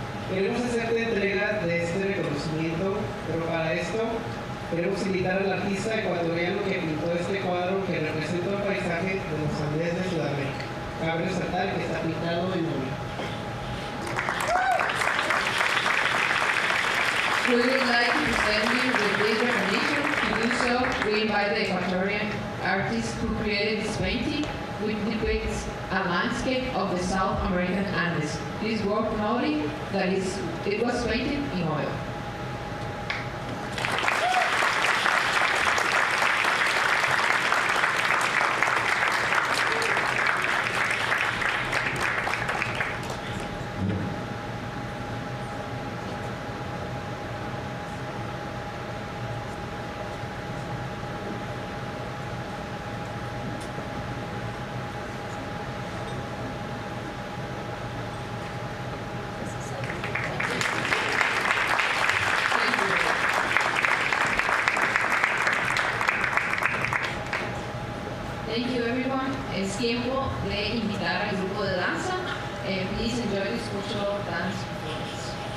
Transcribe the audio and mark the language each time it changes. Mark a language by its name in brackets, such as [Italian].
[Spanish] Queremos hacerte entrega de este reconocimiento, pero para esto queremos invitar al artista ecuatoriano que pintó este cuadro que representa el paisaje de los Andes de Sudamérica. Cabe resaltar que está pintado en óleo. [English] We would like to present you with this recognition. To do so, we invite the Ecuadorian artist who created this painting, which depicts a landscape of the South American Andes. It is worth noting that it was painted in oil. Thank you, everyone. [Spanish] Es tiempo de invitar al grupo de danza. [English] Please enjoy this cultural dance performance.